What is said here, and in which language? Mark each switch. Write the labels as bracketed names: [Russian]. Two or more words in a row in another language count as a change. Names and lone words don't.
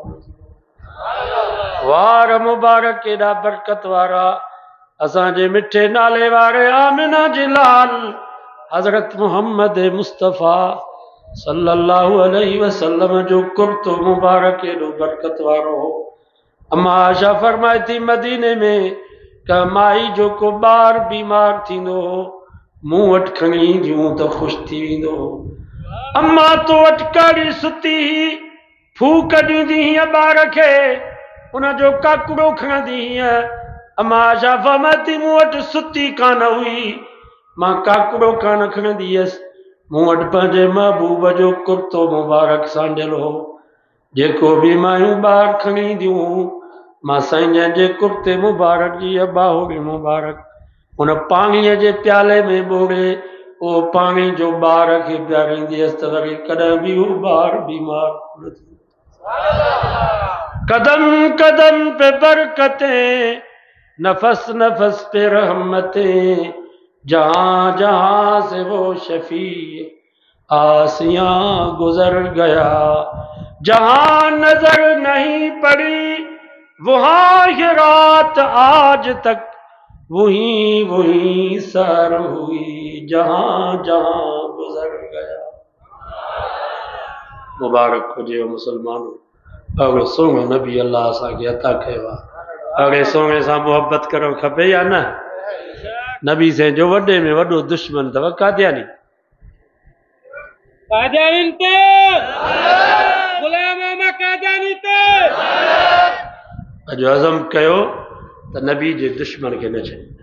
[Sindhi] वार मुबारक एॾा बरकत वारा। असांजे मिठे नाले वारे आमिना जी लाल हज़रत मोहम्मद मुस्तफ़ा [Arabic] صلى الله عليه وسلم [Sindhi] जो कुर्तो मुबारक एॾो बरकत वारो हो। अम्मा आशा फरमाए थी मदीने में का माई जो को ॿार बीमार थींदो हो मूं वटि खणी ईंदियूं त ख़ुशि थी वेंदो हो। अम्मा तो वटि कहिड़ी सुती फूक ॾींदी हीअं ॿार खे, उनजो काकुड़ो खणंदी हीअं। अम्मा आशा फरमाए थी मूं वटि सुती कान हुई, मां काकुड़ो कान खणंदी हुयसि, मूं वटि पंहिंजे महबूब जो कुर्तो मुबारक सांडियल हो। जेको बि मायूं ॿार खणी ईंदियूं मां साईं जंहिंजे कुर्ते मुबारक जी बाहुड़ी मुबारक उन पाणीअ जे प्याले में ॿोड़े उहो पाणी जो ॿार खे पीआरींदी हुअसि त वरी कॾहिं बि हू ॿार बीमार न थींदो। [Urdu] قدم قدم پہ برکتیں، نفس نفس پہ رحمتیں، جہاں جہاں سے وہ شفیع عاصیاں گزر گیا، جہاں نظر نہیں پڑی وہاں یہ رات آج تک وہی وہی سر ہوئی، جہاں جہاں گزر گیا. [Sindhi] मुबारक हुजे मुसलमानों, अगले सोने नबी अल्लाह असांखे अता कयो आहे। अगले सोने सां मोहब्बत करणु खपे या न? नबी से जो वॾे में वॾो दुश्मन अथव कादियानी। कादियानी ते गुलाम अहमद कादियानी ते अॼु अज़म कयो त नबी जे दुश्मन खे न छॾे।